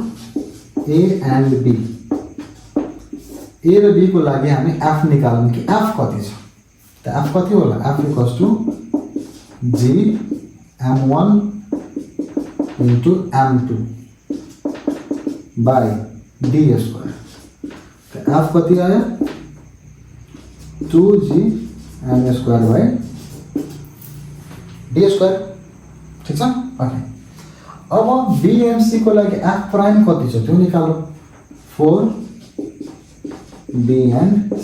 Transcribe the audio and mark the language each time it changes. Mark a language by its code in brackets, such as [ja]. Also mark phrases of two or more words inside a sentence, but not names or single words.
[ne] त 4 ए एन्ड बी, ए र बी को लागि हामी एफ निकालौँ कि एफ कति छ त एफ कति होला [en] F equals to G m1 into m2 by d square. [ne] तो एफ कति आयो 2g [en] m square by d square, [ne] ठीक छ। ओके, अब bmc को लागि [en] F prime [ne] कति छ त्यो निकालौ [en] 4b and c।